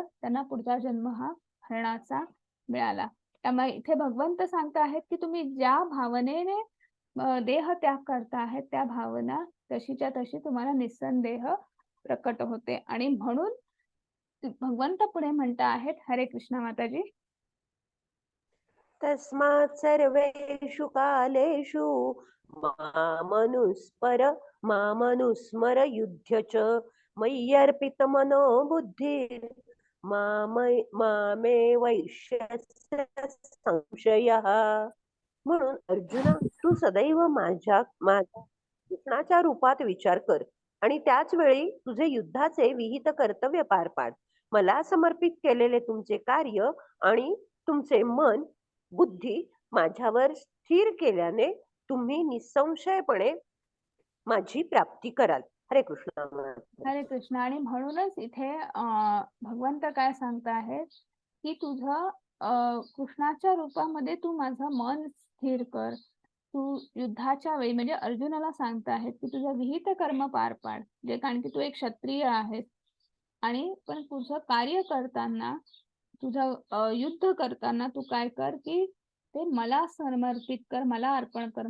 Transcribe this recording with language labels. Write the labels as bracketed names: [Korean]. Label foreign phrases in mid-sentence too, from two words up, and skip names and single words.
[Marathi] त्यांना पुढचा जन्म हा हरणाचा मिळाला. त्यामुळे इथे भगवंत सांगत आहेत, की तुम्ही ज्या भावनेने देह त्याग करता आहेत, त्या भावना तशीच्या तशी तुम्हाला निस्संदेह प्रकट होते आणि म्हणून भगवंत पुढे म्हणत आहेत, हरे कृष्ण माताजी. [Sanskrit] तस्मात् सर्वेषु कालेषु मामनुस्मर युध्य च मय्यर्पितमनो बुद्धिर् मामे वैश्यस्य संशयः. [Marathi] म्हणून अर्जुना, तू सदैव माझ्या कृष्णाच्या रूपात विचार कर आणि त्याच वेळी तुझे युद्धाचे विहित कर्तव्य पार पाड. मला समर्पित केलेले तुमचे कार्य आणि तुमचे मन बुद्धी माझ्यावर स्थिर केल्याने तुम्ही निसंशयपणे माझी प्राप्ती कराल. हरे कृष्ण. हरे कृष्ण. आणि म्हणूनच इथे भगवंत काय सांगत आहेत, की तुझं कृष्णाच्या रूपामध्ये तू माझं मन स्थिर कर. तू युद्धाच्या वेळी म्हणजे अर्जुनाला सांगत आहेत, की तुझं विहित कर्म पार पाड. जे कारण की तू एक क्षत्रिय आहेस आणि पण तुझं कार्य करताना तुझं युद्ध करताना तू काय कर, की ते मला समर्पित कर, मला अर्पण कर.